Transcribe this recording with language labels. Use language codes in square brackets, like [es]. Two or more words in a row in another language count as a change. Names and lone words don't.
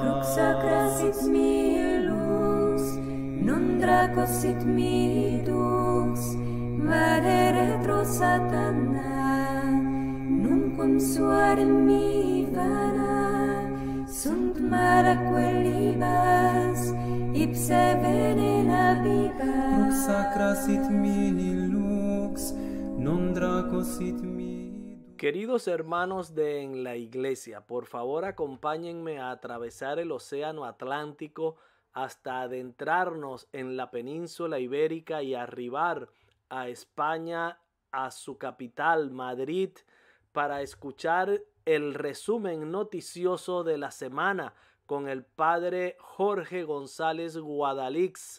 [la] Crux sacra sit mihi lux, non draco sit mihi dux, vade retro satana, nunquam suare mihi vana, sunt mala quellibas, ipse venena bibas. Crux sacra sit mihi lux, non draco sit mihi. [es] Queridos hermanos de En la Iglesia, por favor acompáñenme a atravesar el océano Atlántico hasta adentrarnos en la península ibérica y arribar a España, a su capital, Madrid, para escuchar el resumen noticioso de la semana con el padre Jorge González Guadalix.